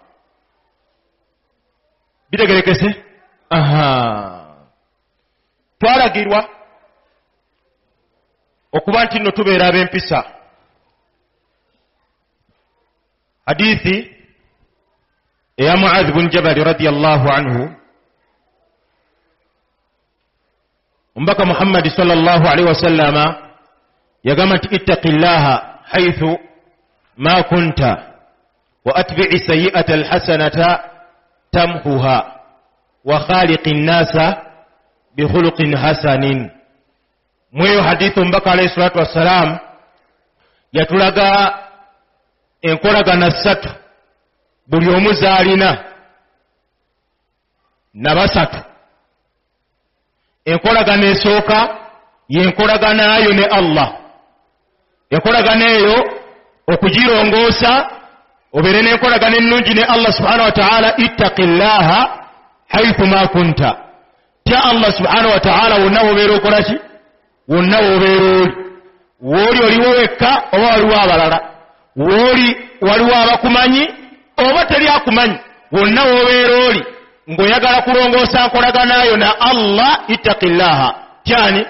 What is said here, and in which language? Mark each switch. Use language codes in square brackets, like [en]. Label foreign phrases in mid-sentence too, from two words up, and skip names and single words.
[lg] Bitegerekese? Twalagirwa okuba nti nno tubeera ab'empisa. Hadithi eya Muadh bin Jabal [ar] رضي الله عنه, [lg] Omubaka Muhammad [ar] صلى الله عليه وسلم [lg] yagamba nti [ar] اتق الله حيث ما كنت وأتبع السيئة الحسنة تمحها وخالق الناس بخلق حسن. [lg] Mweyo hadithu Omubaka [ar] عليه الصلاة والسلام [lg] yatulaga enkolagana ssatu buli omu zaalina na basatu. Enkolagana esooka yenkolagana ayo ne Allah. Enkolagana eyo okugirongoosa obeere n'enkolagana ennungi ne [ar] الله سبحانه وتعالى. اتق الله حيث ما كنت, [lg] tya [ar] الله سبحانه وتعالى [lg] wonna wobeera okola ki? Wonna wobeera oli. Wooli oliwo wekka oba waliwo abalala, wooli waliwo abakumanyi oba teri akumanyi, wonna wobeera oli ng'oyagala kulongoosa nkolaganayo na Allah. Ittaqillaha, tyani?